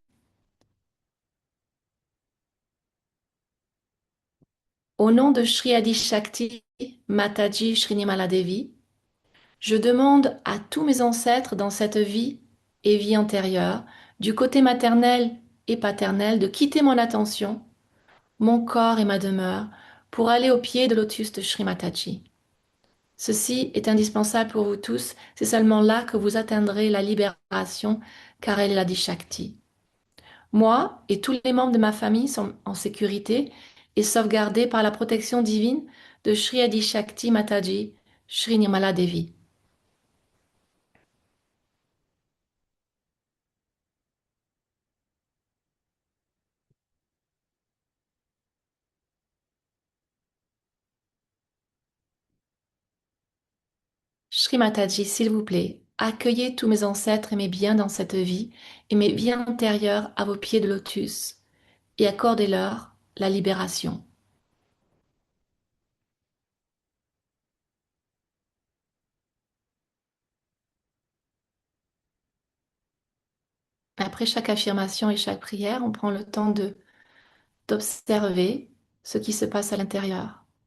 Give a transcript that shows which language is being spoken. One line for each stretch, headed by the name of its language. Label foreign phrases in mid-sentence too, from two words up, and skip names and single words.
French: Au nom de Sri Adi Shakti Mataji Srinimala Devi, je demande à tous mes ancêtres dans cette vie et vie antérieure, du côté maternel et paternel, de quitter mon attention, mon corps et ma demeure pour aller au pied de lotus de Sri Mataji. Ceci est indispensable pour vous tous, c'est seulement là que vous atteindrez la libération, car elle est la Shakti. Moi et tous les membres de ma famille sont en sécurité et sauvegardés par la protection divine de Sri Adi Shakti Mataji, Sri Nirmala Devi. Shri Mataji, s'il vous plaît, accueillez tous mes ancêtres et mes biens dans cette vie et mes vies antérieures à vos pieds de lotus et accordez-leur la libération. Après chaque affirmation et chaque prière, on prend le temps d'observer ce qui se passe à l'intérieur.